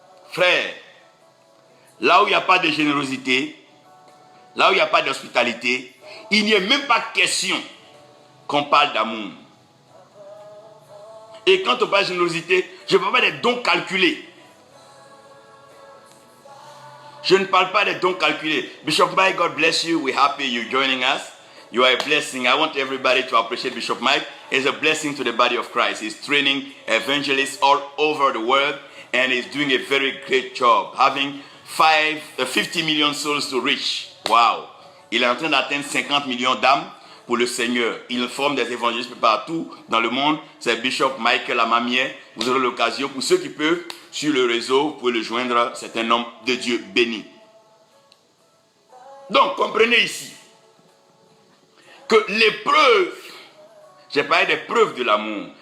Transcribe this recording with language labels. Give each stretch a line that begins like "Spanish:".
French: Frère, là où il n'y a pas de générosité, là où il n'y a pas d'hospitalité, il n'y a même pas question qu'on parle d'amour. Et quand on parle de générosité, je ne parle pas des dons calculés. Je ne parle pas des dons calculés.
English: Bishop Mike, God bless you. We're happy you're joining us. You are a blessing. I want everybody to appreciate Bishop Mike. He's a blessing to the body of Christ. He's training evangelists all over the world and he's doing a very great job, having 50 million souls to reach. Wow.
French: Il est en train d'atteindre 50 millions d'âmes pour le Seigneur. Il forme des évangélistes partout dans le monde. C'est Bishop Michael Amamier. Vous aurez l'occasion, pour ceux qui peuvent, sur le réseau, vous pouvez le joindre. C'est un homme de Dieu béni. Donc, comprenez ici que les preuves, j'ai parlé des preuves de l'amour.